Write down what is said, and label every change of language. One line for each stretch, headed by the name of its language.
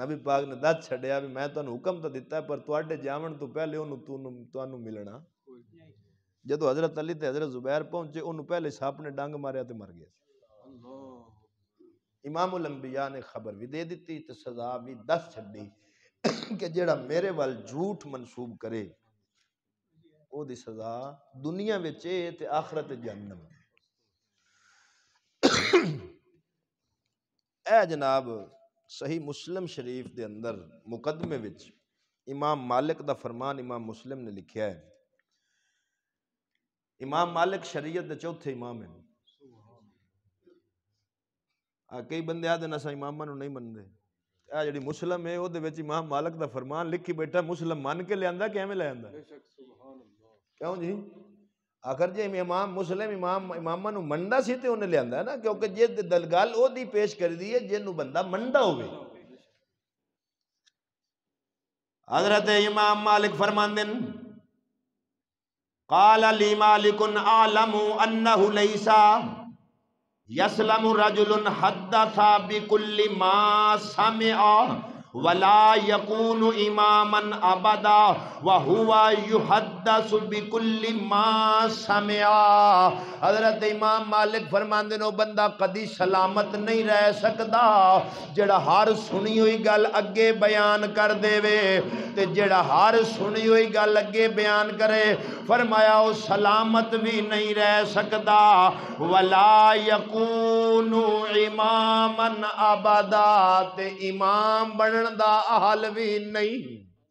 Punjabi: نبی پاک نے دس چھڈیا بھی میں تانوں حکم تو دیتا ہے پر تواڈے جاون تو پہلے تانوں ملنا. کوئی نہیں. جدو حضرت علی تے حضرت زبیر پہنچے انہوں پہلے سپ نے ڈنگ ماریا تے مر گیا. اللہ امام الانبیاء نے خبر بھی دے دیتی تے سزا بھی دس چھڈی کہ جیڑا میرے وال جھوٹ منسوب کرے او دی سزا دنیا وچ اے تے آخرت جہنم. اے جناب صحیح مسلم شریف دے اندر مقدمے وچ امام مالک دا فرمان امام مسلم نے لکھیا ہے. امام مالک شریعت دے چوتھے امام ہیں. کئی بندے آدھے اساں اماماں نوں نہیں مندے. اے جڑی مسلم ہے او دے وچ امام مالک دا فرمان لکھی بیٹھا مسلم من کے لے آندا کہ ایویں لے آندا. بے شک سبحان اللہ. کیوں جی آخر جی امام مسلم اماماں نوں مندا سی تے اونے لے آندا ہے نا کیونکہ جے دلگل او دی پیش کر دی ہے جنوں بندہ مندا ہوے. حضرت امام مالک فرماندے
Arabic: قال لی مالک اعلم انه ليس يسلم رجل حدث بكل ما سمع ولا يكون اماما ابدا وهو يحدث بكل ما سمع.
Punjabi: حضرت امام مالک فرماندے نو بندہ کدی سلامت نہیں رہ سکدا جڑا ہر سنی ہوئی گل اگے بیان کر دے وے تے جڑا ہر سنی ہوئی گل اگے بیان کرے فرمایا او سلامت بھی نہیں رہ سکدا
Arabic: ولا یکون اماما ابدا
Punjabi: تے امام بنن دا اہل بھی نہیں.